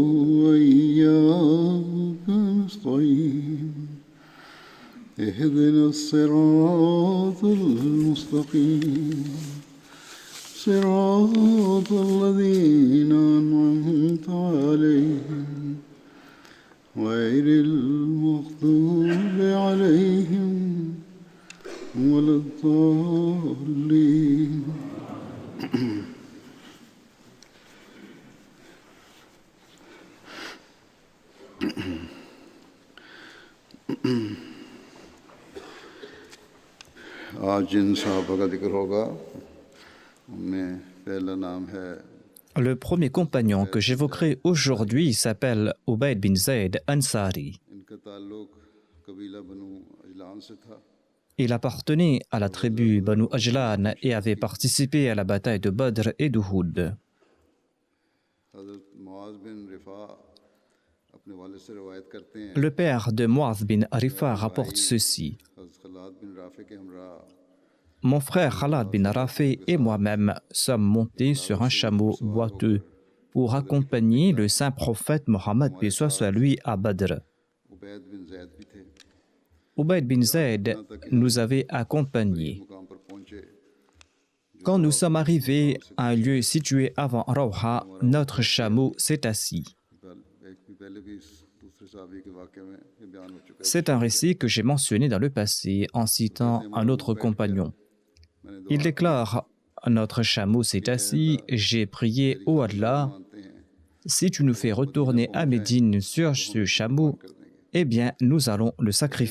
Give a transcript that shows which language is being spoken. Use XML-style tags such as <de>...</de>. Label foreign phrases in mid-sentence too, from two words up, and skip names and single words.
<ar>وإياك نستعين اهدنا الصراط المستقيم صراط الذين أنعمت عليهم غير المغضوب عليهم ولا الضالين.</ar> <ur>آج جن صحابہ کا ذکر ہوگا ان میں پہلا نام ہے</ur> <fr>Le premier compagnon que j'évoquerai aujourd'hui s'appelle Ubayd bin Zayd Ansari.</fr> <ur>ان کا تعلق قبیلہ بنو عجلان سے تھا.</ur> <fr>Il appartenait à la tribu Banu Ajlan et avait participé à la bataille de Badr et d'Uhud.</fr> <ur>حضرت معاذ بن رفاعہ اپنے والد سے روایت کرتے ہیں.</ur> <fr>Le père de Mu'adh bin Arifa rapporte ceci.</fr> <ur>حضرت خلاد بن رافع کے ہمراہ</ur> <fr>Mon frère Khalad bin Rafi et moi-même sommes montés sur un chameau boiteux pour accompagner le saint prophète Mohammed paix soit sur lui à Badr.</fr> <ur>عبید بن زید بھی تھے.</ur> <fr>Ubayd bin Zayd nous avait accompagnés.</fr> <ur>مقام پر پہنچے.</ur> <fr>Quand nous sommes arrivés à un lieu situé avant Rawha, notre chameau s'est assis.</fr> <ur>پہلے بھی اس دوسرے صحابی کے واقعے میں یہ بیان ہو چکا ہے.</ur> <fr>C'est un récit que j'ai mentionné dans le passé en citant un autre compagnon. Il déclare « Notre chameau s'est assis, j'ai prié, ô Allah, si tu nous fais retourner à Médine sur ce chameau, eh bien, nous allons le sacrifier.</fr>